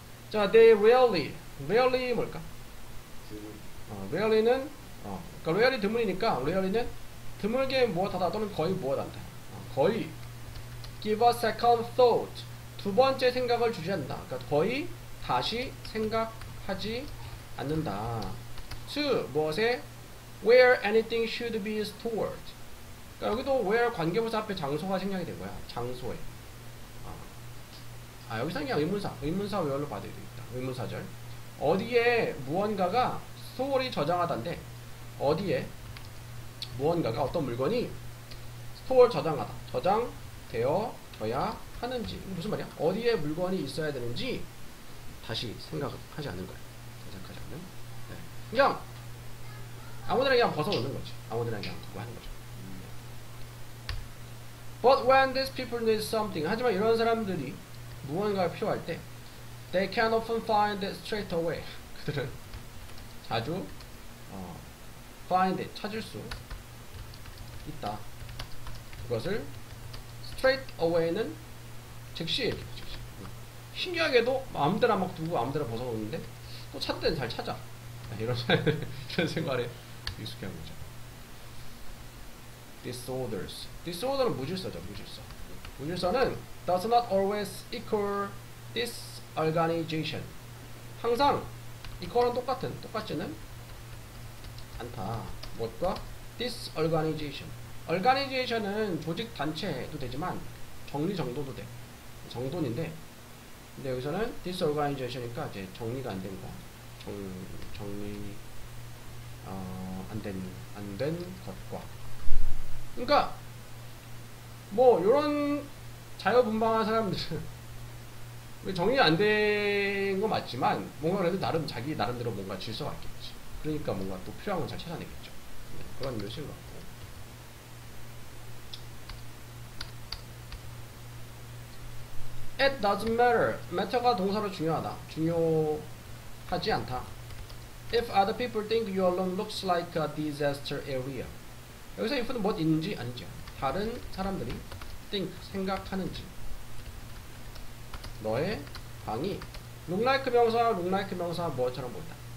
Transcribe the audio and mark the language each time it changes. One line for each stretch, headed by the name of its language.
Korean: 자, they rarely 뭘까? rarely는 그러니까 rarely 드물이니까 rarely는 드물게 무엇하다 또는 거의 무엇한다. 거의 give a second thought 두 번째 생각을 주지 않는다. 그러니까 거의 다시 생각하지 않는다.
English: to 무엇에 where anything should be stored.
Korean: 그러니까 여기도 where 관계부사 앞에 장소가 생략이 된 거야. 장소에. 여기서 그냥 의문사 where로 받아야 되겠다. 의문사절. 어디에 무언가가 store이 저장하다인데 어디에 무언가가 어떤 물건이 store 저장하다. 저장되어져야 하는지. 무슨 말이야? 어디에 물건이 있어야 되는지 다시 생각하지 않는 거야. 생각하지 않는. 네. 그냥 아무데나 그냥 벗어놓는 거지. 아무데나 그냥 두고 하는 거죠.
English: But when these people need something, 하지만 이런 사람들이 무언가가 필요할 때, they can often find it straight away.
Korean: 그들은 자주 find it, 찾을 수 있다. 그것을 straight away 는 즉시. 신기하게도 마음대로 막 두고 마음대로 벗어놓는데 또 찾을 때는 잘 찾아. 이런 생활에 익숙한 거죠. disorder는 무질서죠.
English: 무질서는 does not always equal disorganization.
Korean: 항상 equal은 똑같지는 않다. 무엇과? disorganization. organization은 조직 단체도 되지만 정리정돈도 돼. 정돈인데 근데 여기서는 disorganization이니까 이제 정리가 안 된 거. 정리 안 된 것과. 그러니까 뭐 이런 자유분방한 사람들은 정리가 안 된 거 맞지만 뭔가 그래도 자기 나름대로 뭔가 질서가 있겠지. 그러니까 뭔가 또 필요한 건 잘 찾아내겠죠. 그런 묘시인 것 같고.
English: It doesn't matter.
Korean: matter가 동사로 중요하다. 중요하지 않다.
English: If other people think your room looks like a disaster area.
Korean: 여기서 if는 무엇인지 아니죠. 다른 사람들이 think 생각하는지 너의 방이 look like 명사 뭐처럼 보인다.